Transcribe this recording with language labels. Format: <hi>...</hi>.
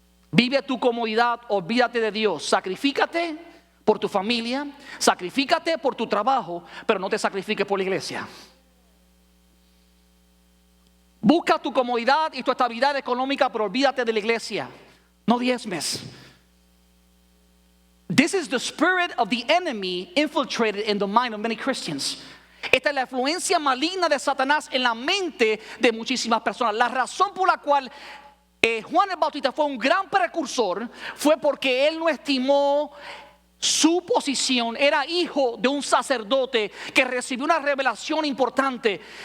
<es>Vive tu comodidad, olvídate de Dios. Sacrifícate por tu familia, sacrifícate por tu trabajo, pero no te sacrifiques por la iglesia. Busca tu comodidad y tu estabilidad económica, pero olvídate de la iglesia. No diezmes.</es> <en>This is the spirit of the enemy infiltrated in the mind of many Christians.</en> <es>Esta es la influencia maligna de Satanás en la mente de muchísimas personas. La razón por la cual Juan el Bautista fue un gran precursor fue porque él no estimó su posición. Era hijo de un sacerdote que recibió una revelación importante.</es>